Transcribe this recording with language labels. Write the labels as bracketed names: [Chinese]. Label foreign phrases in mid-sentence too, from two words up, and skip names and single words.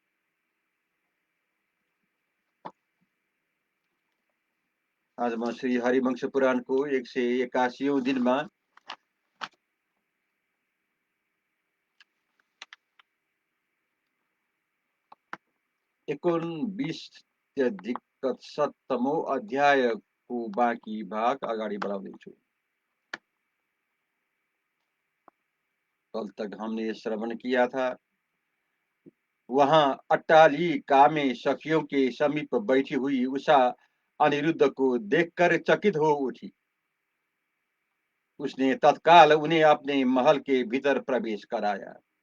[Nepali] आज म श्री हरिवंश पुराणको 181औं दिनमा एकोनविंशत्यधिक 7औं अध्यायको बाँकी भाग अगाडि बढाउँदैछु। [Hindi] कल तक हमने श्रवण किया था, वहां अट्टालिका में सखियों के समीप बैठी हुई उषा अनिरुद्ध को देखकर चकित हो उठी। उसने तत्काल उन्हें अपने महल के भीतर प्रवेश कराया।